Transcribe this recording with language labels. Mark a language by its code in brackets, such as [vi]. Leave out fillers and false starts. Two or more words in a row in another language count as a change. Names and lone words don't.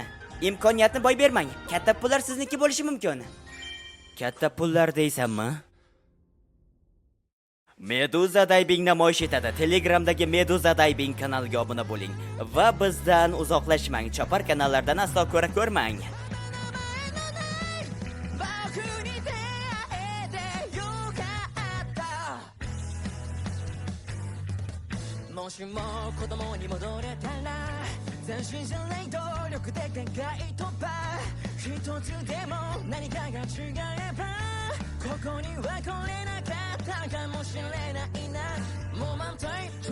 [uz] Imkoniyatni boy bermang. Katta pullar sizniki bo'lishi mumkin. Katta pullar deysanmi? Meduza Diving namoyish etadi. Telegramdagi Meduza Diving kanaliga obuna bo'ling va bizdan uzoqlashmang. Chopar kanallardan aslo ko'ra ko'rmang. [ja] もしも子供に戻れたら斬新じゃない努力で限界突破一つでも何かが違えばここには来れなかったかもしれないなもう満体不